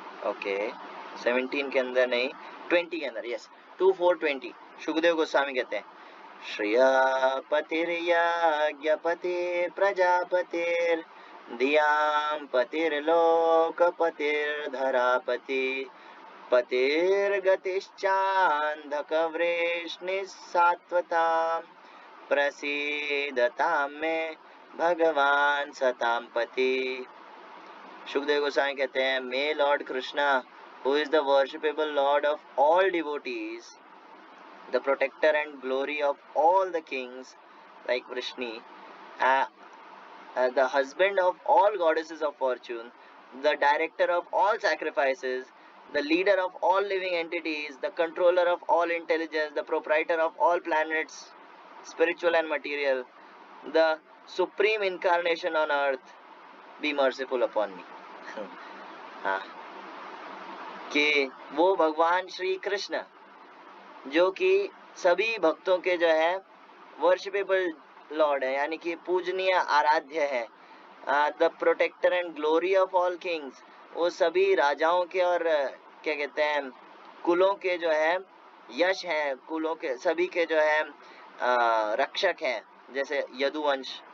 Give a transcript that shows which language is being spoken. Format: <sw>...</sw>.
<hi>Okay 17 के अंदर नहीं 20 के अंदर, यस 2:4:20 शुकदेव गोस्वामी कहते हैं,</hi> <sa>श्रिया पतिर्यज्ञपतिर् प्रजापतिर् धियां पतिर्लोकपतिर्धरापति पतिर्गतिश्चान्धकवृष्णिस्सात्वतां प्रसीदतां मे भगवान सतां पति।</sa> <hi>शुकदेव गोस्वामी कहते हैं,</hi> <en>May lord Krishna who is the worshipable lord of all devotees, the protector and glory of all the kings like Vrishni, the husband of all goddesses of fortune, the director of all sacrifices, the leader of all living entities, the controller of all intelligence, the proprietor of all planets, spiritual and material, the supreme incarnation on earth, be merciful upon me.</en> <hi>हाँ, कि वो भगवान श्री कृष्ण जो कि सभी भक्तों के जो है</hi> <en>worshipable lord</en> <hi>है, यानी कि पूजनीय आराध्य है,</hi> <en>the protector and glory of all kings,</en> <hi>वो सभी राजाओं के और क्या कहते हैं कुलों के जो है यश है, कुलों के सभी के जो है रक्षक हैं, जैसे यदुवंश।</hi>